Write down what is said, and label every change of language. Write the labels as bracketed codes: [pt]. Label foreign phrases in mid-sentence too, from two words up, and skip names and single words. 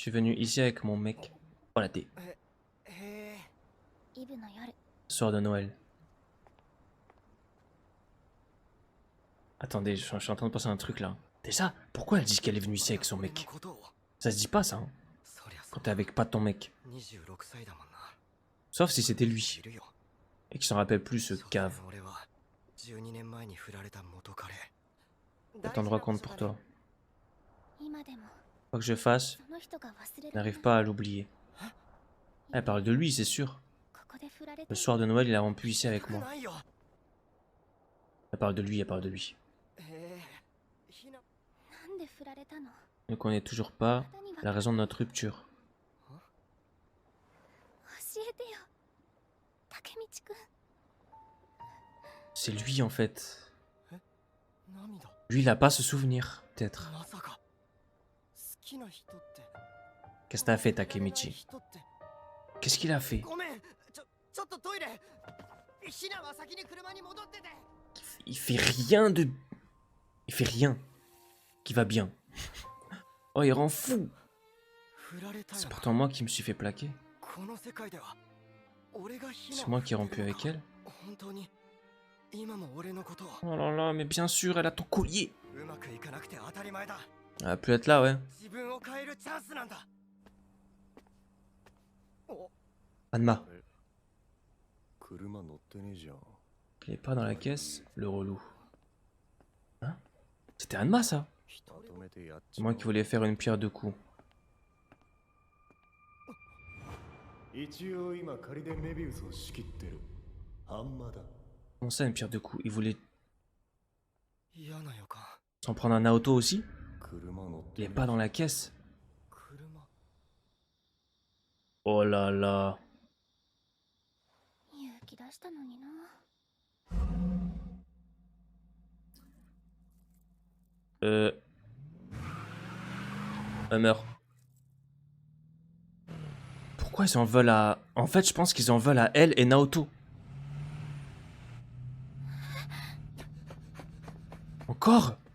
[fr] Je suis venu ici avec mon mec. Voilà, t'es. [ja] へえ。イブの夜。 [fr] Soir de Noël. Attendez, je suis en train de penser à un truc là. Déjà, pourquoi elle dit qu'elle est venue ici avec son [ja] 俺の [fr] mec? [ja] ことを。 [fr] Ça se dit pas ça, hein, [ja] そりゃそ [fr] quand [ja] う [fr] t'es avec pas ton mec. [ja] 26 歳だもんな。 [fr] Sauf si c'était [ja] い [fr] lui. [ja] るよ。 [fr] Et qu'il s'en rappelle plus ce [ja] そう [fr] cave. [ja] 俺は12年前に振られた元彼。 [fr] Autant de raconte pour toi. [ja] 今でも [fr] Quoi que je fasse, [ja] その人が忘れ [fr] je [ja] られない [fr] n'arrive pas à l'oublier. Elle parle de lui, c'est sûr. [ja] ここで振られて [fr] Le soir de Noël, il a rompu ici avec [ja] く [fr] moi. [ja] ないよ。 [fr] Elle parle de lui, elle parle de lui. [ja] へえ。ひな。なんで振られたの？ [fr] Ne connaît toujours pas [ja] 方には [fr] la raison de notre rupture. [ja] 教えてよ。竹道くん。 [fr] C'est lui en fait. [ja] 涙。 [fr] Lui, il a pas ce souvenir, peut-être. [ja] まさか。好きな人って。 [fr] Qu'est-ce que t'as fait, Takemichi? [ja] 人って。 [fr] Qu'est-ce qu'il a fait? [ja] ごめん。ちょっとトイレ。ひなは先に車に戻ってて。 [fr] Il fait rien de... Il fait rien qui va bien. Oh, il rend fou. [ja] 振られたよ [fr] C'est [ja] な。 [fr] pourtant moi qui me suis fait plaquer. [ja] この世界では俺がひな [fr] C'est [ja] を [fr] moi qui ai [ja] 振って [fr] rompu [ja] るの [fr] avec [ja] か [fr] elle. [ja] 本当に今も俺のことを [fr] Oh là là, mais bien sûr, elle a ton collier. [ja] うまくいかなくて当たり前だ。 [fr] Elle va plus être là, ouais. [ja] 自分を変えるチャンスなんだ。お、 Anma. 車乗ってねえじゃん。 [fr] Il est pas dans la caisse, le relou. Hein? C'était Anma, ça? [ja] まとめてやっち [fr] C'est moi qui voulais faire une pierre deux coups. [ja] 一応今仮でメビウスを仕切ってるハンマだ [fr] Comment ça une pierre deux coups? Il voulait [ja] 嫌な予感。 [fr] s'en prendre un Naoto aussi? [ja] 車乗っ [fr] Il [ja] て [fr] est pas dans la caisse. [ja] 車。 [fr] Oh là là. [ja] 勇気出したのにな。 [fr] Meurt. Pourquoi ils en veulent à... En fait, je pense qu'ils en veulent à elle et Naoto. Encore?